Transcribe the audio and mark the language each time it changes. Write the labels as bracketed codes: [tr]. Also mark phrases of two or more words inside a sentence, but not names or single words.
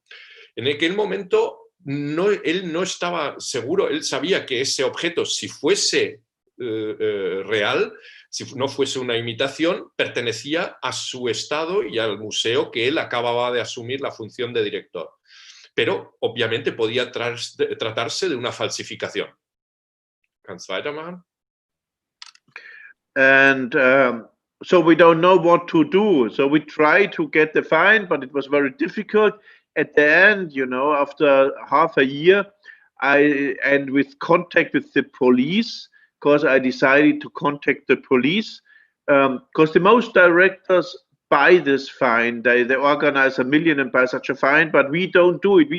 [es] En aquel momento él no estaba seguro, él sabía que ese objeto, si fuese real, si no fuese una imitación, pertenecía a su estado y al museo que él acababa de asumir la función de director. Pero obviamente podía tratarse de una falsificación. [de] ¿Kannst weitermachen? [en] And so we don't know what to do. So we tried to get the find, but it was very difficult. At the end, you know, after half a year, and with contact with the police, because I decided to contact the police, because the most directors buy this find, they organize $1 million and buy such a find, but we don't do it.